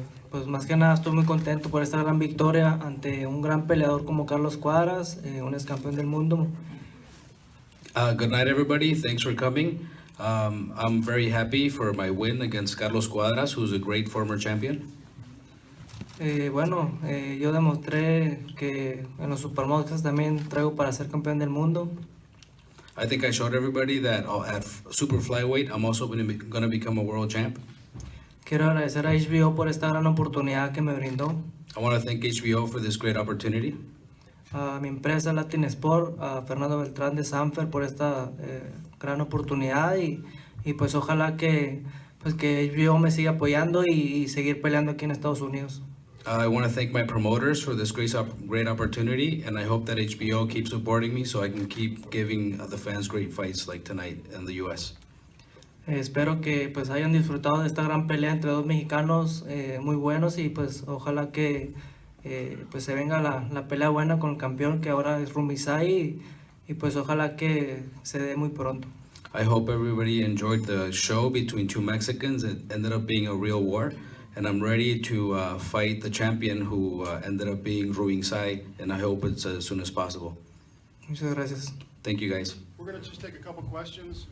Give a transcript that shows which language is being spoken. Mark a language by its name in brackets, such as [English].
[Spanish] Pues más que nada estoy muy contento por esta gran victoria ante un gran peleador como Carlos Cuadras, un ex campeón del mundo. [English] Good night, everybody. Thanks for coming. I'm very happy for my win against Carlos Cuadras, who's a great former champion. [Spanish] Bueno, yo demostré que en los supermodels también traigo para ser campeón del mundo. [English] I think I showed everybody that at super flyweight, I'm also going to become a world champ. [Spanish] Quiero agradecer a HBO por esta gran oportunidad que me brindó. [English] I want to thank HBO for this great opportunity. [Spanish] A mi empresa Latin Sport, a Fernando Beltrán de Sanfer por esta gran oportunidad y pues ojalá que HBO me siga apoyando y seguir peleando aquí en Estados Unidos. [English] I want to thank my promoters for this great opportunity, and I hope that HBO keeps supporting me so I can keep giving the fans great fights like tonight in the U.S. [Spanish] Espero que pues hayan disfrutado de esta gran pelea entre dos mexicanos muy buenos y pues ojalá que pues se venga la pelea buena con el campeón que ahora es Rungvisai y pues ojalá que se dé muy pronto. [English] I hope everybody enjoyed the show between two Mexicans. It ended up being a real war, and I'm ready to fight the champion who ended up being Rungvisai, and I hope it's as soon as possible. [Spanish] Muchas gracias. [English] Thank you, guys. We're going to just take a couple questions.